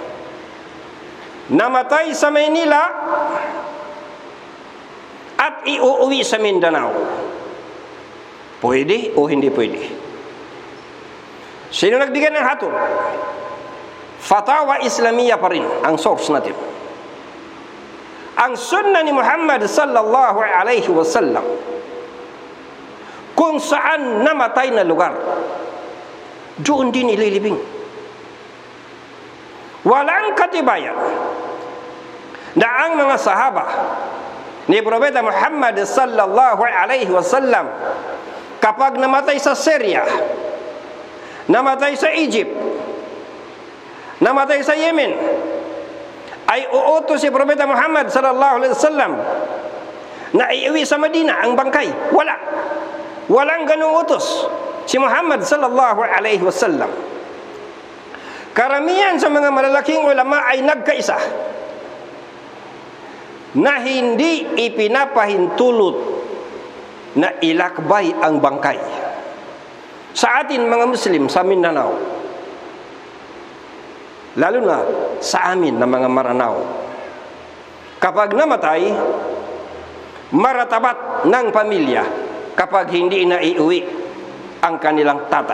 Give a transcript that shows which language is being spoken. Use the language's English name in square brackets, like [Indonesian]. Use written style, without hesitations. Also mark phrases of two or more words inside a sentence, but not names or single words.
[Filipino] Namatay sa Maynila at iuuwi sa Mindanao. Pwede o hindi pwede? Sino nagbigay ng hatol? Fatawa Islamiyah pa rin ang source natin. Ang sunnah ni Muhammad [Arabic] صلى الله عليه وسلم, [Filipino] kung saan namatay na lugar, doon din ililibing. Walang katibayan na ang mga sahaba ni Propeta Muhammad [Arabic] صلى الله عليه وسلم, [Filipino] kapag namatay sa Syria, namatay sa Egypt, namatay sa Yemen, ay uutos si Propeta Muhammad [Arabic] صلى الله عليه وسلم [Filipino] na iuwi sa Madina ang bangkay. Walang ganung utos si Muhammad [Arabic] صلى الله عليه وسلم. [Filipino] Karamihan sa mga malalaking ulama ay nagkaisa na hindi ipinapahintulot na ilakbay ang bangkay. Sa atin mga Muslim sa Mindanao, lalo na sa amin na mga Maranao, kapag namatay, maratabat ng pamilya kapag hindi na iuwi ang kanilang tatay.